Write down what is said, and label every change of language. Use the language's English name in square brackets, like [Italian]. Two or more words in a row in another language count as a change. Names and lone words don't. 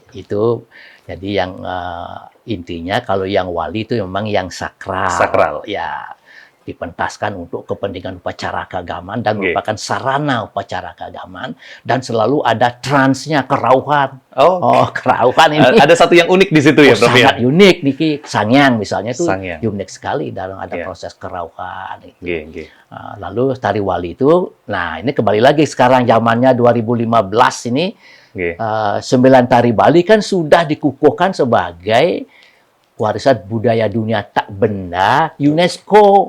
[Indonesian] Itu jadi yang intinya kalau yang wali itu memang yang sakral. Sakral. Ya, dipentaskan untuk kepentingan upacara keagamaan dan merupakan sarana upacara keagamaan dan selalu ada transnya kerauhan. Kerauhan ini. Ada satu yang unik di situ ya, Prof. Sangat unik niki. Sangyang misalnya itu unik sekali dalam ada proses kerauhan itu. Lalu tari wali itu, nah ini kembali lagi sekarang zamannya 2015 ini 9 tari Bali kan sudah dikukuhkan sebagai warisan budaya dunia tak benda UNESCO.